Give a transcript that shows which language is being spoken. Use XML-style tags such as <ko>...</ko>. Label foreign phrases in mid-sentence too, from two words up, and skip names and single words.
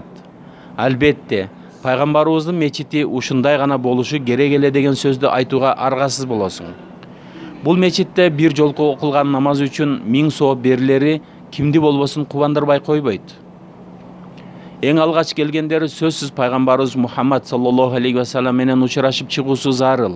<ky>Албетте, пайгамбарыбыздын мечити ушундай гана болушу керек эле деген сөздү айтууга аргасыз болосуң. Бул мечитте бир жолку окулган намаз үчүн 1000 сооп берилери кимди болбосун кубандырбай койбойт. Эң алгач келгендери сөзсүз пайгамбарыбыз Мухаммад</ky> <ar>صلى الله عليه وسلم</ar> <ky>менен учурашып чыгуусу зарыл.</ky>